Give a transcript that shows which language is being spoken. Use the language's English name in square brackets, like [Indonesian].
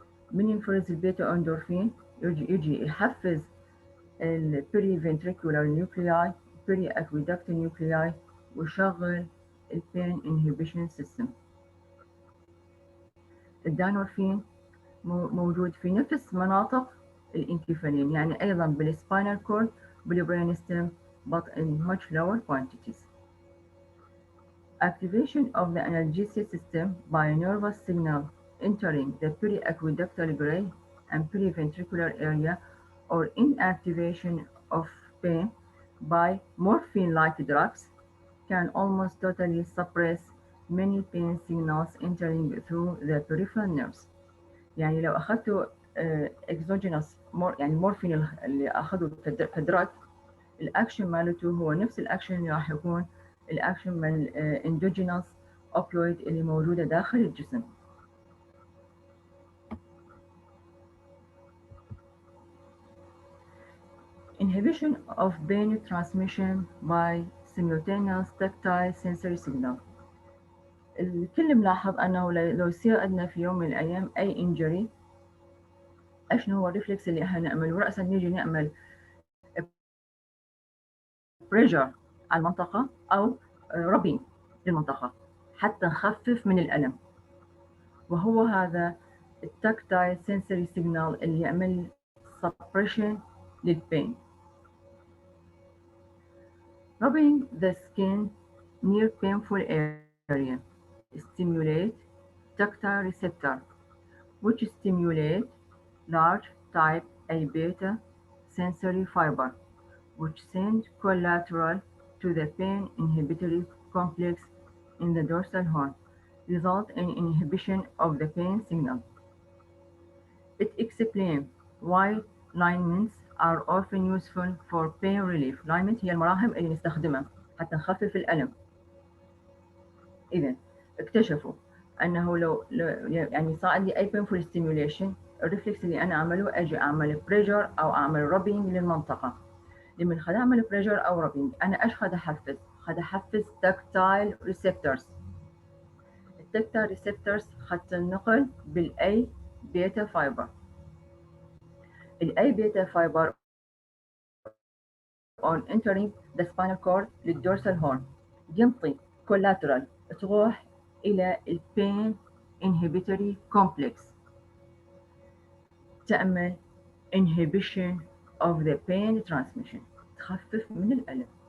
[Arabic] من ينفرز البيتا اندورفين يجي يحفز البريفنتريكولار نيوكلياي بري اكويدكت نيوكلياي ويشغل البين انهبيشن سيستم. الدانورفين موجود في نفس مناطق الانكفالين، يعني أيضا بالسباينال كورد بالبرين ستيم [English] but in much lower quantities. Activation of the analgesia system by a nervous signal entering the periaqueductal gray and periventricular area, or inactivation of pain by morphine-like drugs, can almost totally suppress many pain signals entering through the peripheral nerves. [Arabic] يعني لو أخذتوا exogenous يعني مورفين اللي أخذوا كدراج، الأكشن مالته هو نفس الأكشن اللي راح يكون الأكشن من endogenous opioid اللي موجودة داخل الجسم. [English] Inhibition of pain transmission by simultaneous tactile sensory signal. [Arabic] الكل ملاحظ أنه لو يصير عندنا في يوم من الأيام أي injury، شنو هو الريفلكس اللي احنا نعمله؟ رأسا نيجي نعمل بريشر على المنطقة أو ربين للمنطقة حتى نخفف من الألم، وهو هذا التاكتايل sensory signal اللي يعمل suppression للبين. [English] Rubbing the skin near painful area stimulate tactile receptor, which stimulate large type A beta sensory fiber, which send collateral to the pain inhibitory complex in the dorsal horn, result in inhibition of the pain signal. It explains why liniments are often useful for pain relief. [Arabic] liniment هي المراهم اللي نستخدمها حتى نخفف الألم. إذن اكتشفوا أنه لو يعني صار عندي أي painful stimulation، الريفلكس اللي أنا أعمله أجي أعمل بريشر أو أعمل rubbing للمنطقة. لمن خلال أعمل بريشر أو rubbing أنا إيش خد أحفز؟ خد أحفز tactile receptors. التactile receptors خدت النقل بالأي بيتا فايبر. الأي بيتا فايبر [English] on entering the spinal cord [Arabic] للدورسال هورن ينطي collateral تروح إلى البين inhibitory complex تعمل [English] inhibition of the pain transmission، [Arabic] تخفف من الألم.